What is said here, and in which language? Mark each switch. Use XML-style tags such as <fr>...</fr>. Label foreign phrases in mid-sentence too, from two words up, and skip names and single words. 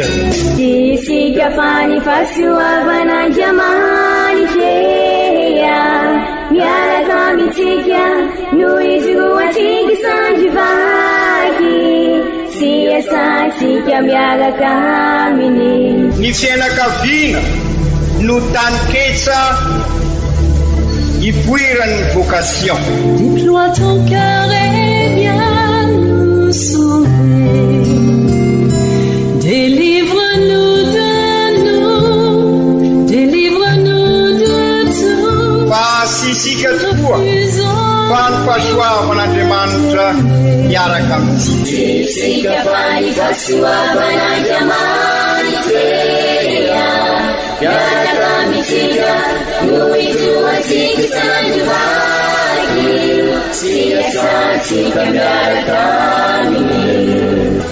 <mg>Tsika fa ny fahasoavan'Andriamanitra miaraka amintsika noho izy roa tsika sandrivaky sy asantsika miaraka aminy. Ny fianakaviana no taniketsa ipoiran'ny vocation.</mg> <fr>Déploie ton cœur et viens nous sauver. Délivre-nous de tout.</fr> <mg>Pasisika tokoa fa ny fahasoavan'Andriamanitra miaraka amintsika. Tsika fa ny fahasoavan'Andriamanitra miaraka amintsika noho izy roa tsika sandrivaky sy asantsika miaraka aminy.</mg>